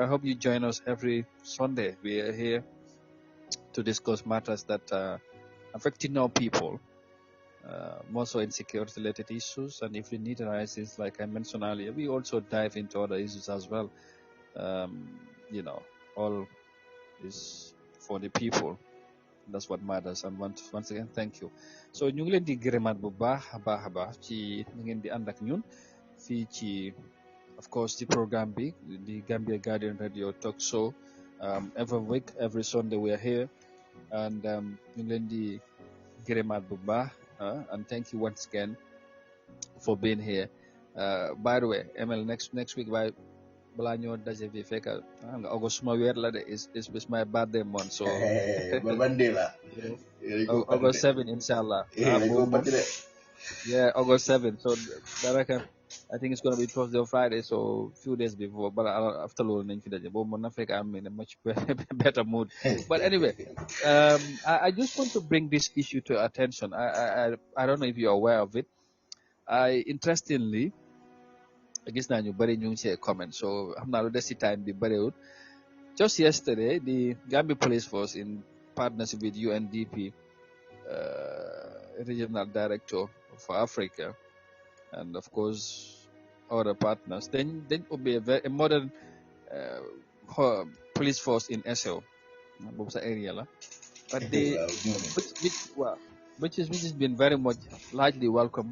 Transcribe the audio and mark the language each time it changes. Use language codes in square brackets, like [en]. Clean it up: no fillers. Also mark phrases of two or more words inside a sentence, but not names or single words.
[en] I hope you join us every Sunday. We are here to discuss matters that are affecting our people, more so in security-related issues. And if we need analysis, like I mentioned earlier, we also dive into other issues as well. All is for the people. That's what matters. And once again, thank you. [wo] So ñu ngi leen di gërëmaat bu baax a baax ci ni ngeen di ànd ak ñun fii ci, [en] of course, the programme bi the Gambia Guardian Radio Talk Show. Every week, every Sunday we are here, and [wo] ñu ngi leen di gërëmaat bu baax, [en] and thank you once again for being here. By the way, ML, next week [wo] by balaa ñoo daje fi fekk nga [en] August [wo] suma weer la de [en] is my birthday month, so August 7 inshallah. Yeah, August 7. So I think it's gonna be Thursday or Friday, so few days before. But after [wo] loolu nañ fi daje boobu mën na fekk [en] I'm in a much better mood. But anyway, I just want to bring this issue to attention. I don't know if you're aware of it. Interestingly, [wo] gis naa ñu bari [en] ñu ngi see comment, [wo] so xam naa lu des ci time bi bariwul. [en] Just yesterday, the Gambia Police Force, in partnership with N.P.P, Regional Director for Africa, and of course other partners, then will be a modern police force in SO, area, but which has been very much largely welcome.